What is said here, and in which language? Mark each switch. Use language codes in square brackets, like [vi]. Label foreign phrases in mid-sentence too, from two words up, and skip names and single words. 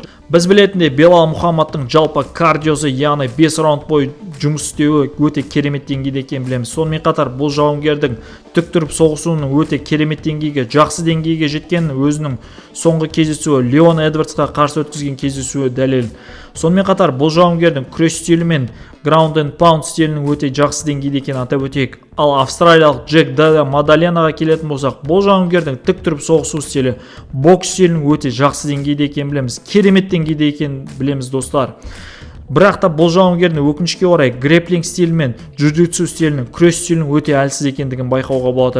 [kk] Біз білетіндей Белал Мухаммадтың жалпы кардиосы, яғни 5 раунд бойы жұмыс істеуі өте керемет деңгейде екенін білеміз. Сонымен қатар бұл жауынгердің тік тұрып соғысуының өте керемет деңгейге, жақсы деңгейге жеткенін өзінің соңғы кездесуі Леон Эдвардсқа қарсы өткізген кездесуі дәлел. Сонымен қатар бұл жауынгердің күрес стилі мен [en] ground and pound [kk] стилінің өте жақсы деңгейде екенін атап өтейік. Ал австралиялық Джек Делла Мадаленаға келетін болсақ, бұл жауынгердің тік тұрып соғысу стилі, бокс стилінің өте жақсы деңгейде екенін білеміз, керемет деңгейде екенін білеміз достар. Бірақ та бұл жауынгердің өкінішке орай грэпплинг стилі мен джиу-джитсу стилінің, күрес стилінің өте әлсіз екендігін байқауға болады.